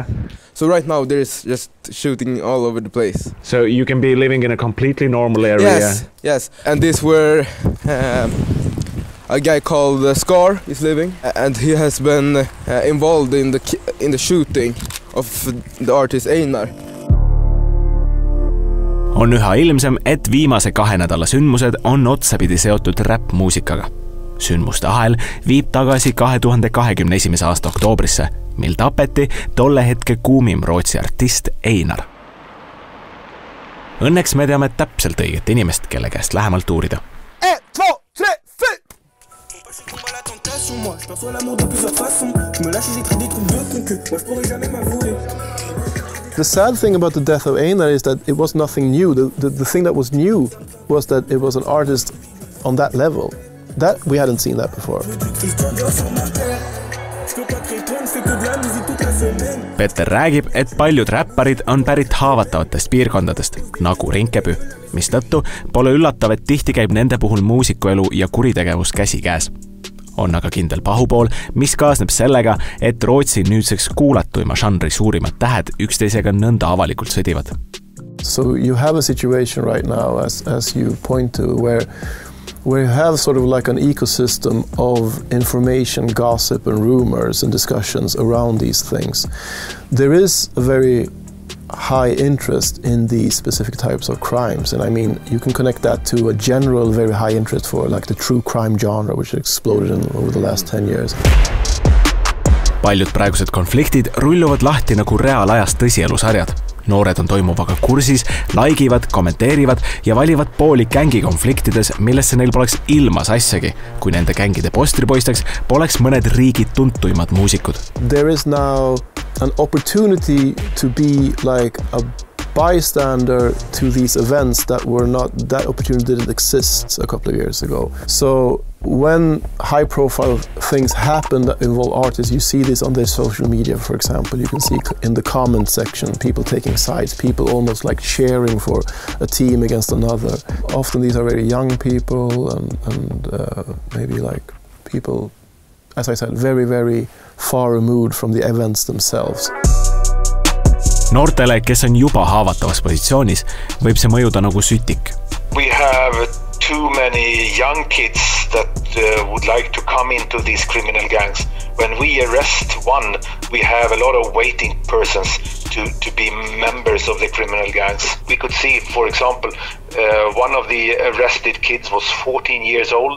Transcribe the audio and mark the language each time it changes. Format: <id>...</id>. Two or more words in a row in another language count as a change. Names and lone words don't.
<en>So right now there's just shooting all over the place. So you can be living in a completely normal area. Yes, yes. And these were a guy called Scar is living, and he has been involved in the shooting of the artist Einar.</en> <et>On üha ilmsem, et viimase 2 nädala sündmused on otsapidi seotud räppmuusikaga. Sündmuste ahel viib tagasi 2021. aasta oktoobrisse, mil tapeti tolle hetke kuumim Rootsi artist Einar. Õnneks me teame täpselt õiget inimest, kelle käest lähemalt uurida. 1, 2, 3, 4!</et> <en>The sad thing about the death of Einar is that it was nothing new. The thing that was new was that it was an artist on that level. That we hadn't seen that before.</en> <et>Peter räägib, et paljud räpparid on pärit haavatavatest piirkondadest, nagu Rinkeby, mistõttu pole üllatav, et tihti käib nende puhul muusikuelu ja kuritegevus käsikäes. On aga kindel pahupool, mis kaasneb sellega, et Rootsi nüüdseks kuulatuima žanri suurimad tähed üksteisega nõnda avalikult sõdivad.</et> <en>So you have a situation right now, as you point to, where you have sort of like an ecosystem of information, gossip and rumors and discussions around these things. There is a very high interest in these specific types of crimes, and I mean you can connect that to a general very high interest for like the true crime genre, which exploded over the last 10 years.</en> <et>Paljud praegused konfliktid rulluvad lahti nagu reaalajas tõsielusarjad. Noored on toimuvaga kursis, laigivad, kommenteerivad ja valivad pooli gängikonfliktides, millesse neil poleks ilma sassagi, kui nende gängide postripoisteks poleks mõned riigid tuntuimad muusikud.</et> <en>There is now an opportunity to be like a bystander to these events that opportunity didn't exist a couple of years ago. So when high-profile things happen that involve artists, you see this on their social media, for example. You can see in the comment section people taking sides, people almost like cheering for a team against another. Often these are very young people and maybe like people, as I said, very, very far removed from the events themselves.</en> <et>Noortele, kes on juba haavatavas positsioonis, võib see mõjuda nagu sütik.</et> <en>We have too many young kids that would like to come into these criminal gangs. When we arrest one, we have a lot of waiting persons to be members of the criminal gangs. We could see, for example, one of the arrested kids was 14 years old.</en>